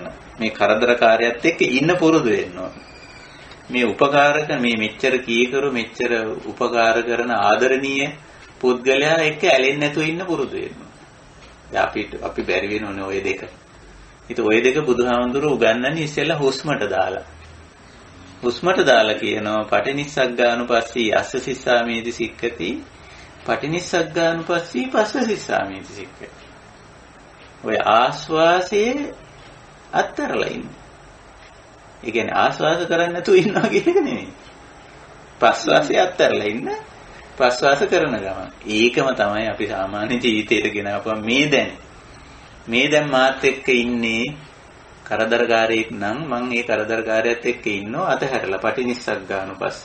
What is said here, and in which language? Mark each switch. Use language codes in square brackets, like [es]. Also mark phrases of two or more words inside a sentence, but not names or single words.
[si] මේ කරදරකාරයත් එක්ක ඉන්න පුරුදු වෙන්න ඕන. මේ උපකාරක මේ මෙච්චර කීකරු මෙච්චර උපකාර කරන ආදරණීය පුද්ගලයා එක්ක ඇලෙන්නේ නැතුව ඉන්න පුරුදු වෙන්න ඕන. දැන් අපි බැරි වෙනෝනේ ওই දෙක. ඉතින් ওই දෙක බුදුහාමුදුරුවෝ උගන්වන්නේ ඉස්සෙල්ලා හුස්මට දාලා. හුස්මට දාලා කියනවා [pi] පටිනිස්සග්ගානුපස්සී අස්ස සිස්සාමේති සික්කති පටිනිස්සග්ගානුපස්සී පස්ස සිස්සාමේති සික්කති. [si] ඔය ආස්වාසයේ අත්තරලා ඉන්න. ඒ කියන්නේ ආස්වාස කරන්නේ නැතුව ඉන්නවා කියන එක නෙමෙයි. ප්‍රස්වාසයේ අත්තරලා ඉන්න ප්‍රස්වාස කරන ගමන්. ඒකම තමයි අපි සාමාන්‍ය ජීවිතේට ගෙනාවම මේ දැන් මාත් එක්ක ඉන්නේ කරදරකාරයෙක් නම් මං ඒ කරදරකාරයත් එක්ක ඉන්නව අතහැරලා පටිනිස්සග්ගානුපස්සී.